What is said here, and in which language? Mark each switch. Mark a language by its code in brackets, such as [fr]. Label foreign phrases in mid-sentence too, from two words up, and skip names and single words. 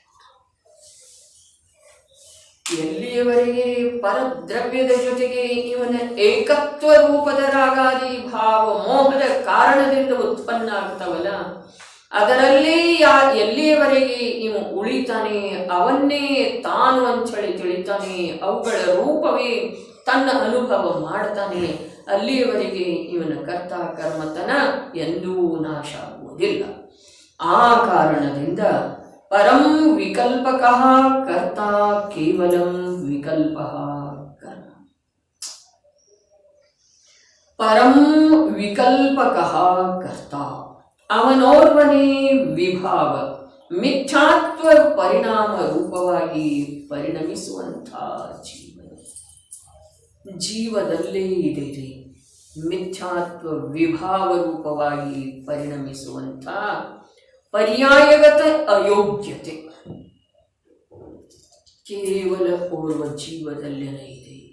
[kn] ಎಲ್ಲಿಯವರೆಗೆ ಪರದ್ರವ್ಯದ ಜೊತೆಗೆ ಇವನ ಏಕತ್ವ ರೂಪದ ರಾಗಾದಿ ಭಾವ ಮೋಹದ ಕಾರಣದಿಂದ ಉತ್ಪನ್ನ ಆಗ್ತಾವಲ್ಲ, ಅದರಲ್ಲಿ ಎಲ್ಲಿಯವರೆಗೆ ಇವ ಉಳಿತಾನೆ, ಅವನ್ನೇ ತಾನು ಅಂಥೇಳಿ ತಿಳಿತಾನೆ, ಅವುಗಳ ರೂಪವೇ ತನ್ನ ಅನುಭವ ಮಾಡ್ತಾನೆ, ಅಲ್ಲಿಯವರೆಗೆ ಇವನ ಕರ್ತ ಕರ್ಮತನ ಎಂದೂ ನಾಶ ಆಗುವುದಿಲ್ಲ. ಆ ಕಾರಣದಿಂದ [sa] ಪರಂ ವಿಕಲ್ಪಕಃ ಕರ್ತ ಕೇವಲಂ ವಿಕಲ್ಪಃ ಕರ್ಮ. ಪರಂ ವಿಕಲ್ಪಕಃ ಕರ್ತ, [kn] ಅವನೋರ್ವನೇ ವಿಭಾವ, ಮಿಥ್ಯಾತ್ವ ಪರಿಣಾಮ ರೂಪವಾಗಿ ಪರಿಣಮಿಸುವಂಥ ಜೀವದಲ್ಲೇ ಇದೆ ರೀ. ಮಿಥ್ಯಾತ್ವ ವಿಭಾವ ರೂಪವಾಗಿ ಪರಿಣಮಿಸುವಂಥ ಪರ್ಯಾಯಗತ ಅಯೋಗ್ಯತೆ ಕೇವಲ ಓರ್ವ ಜೀವದಲ್ಲೇನೇ ಇದೆ.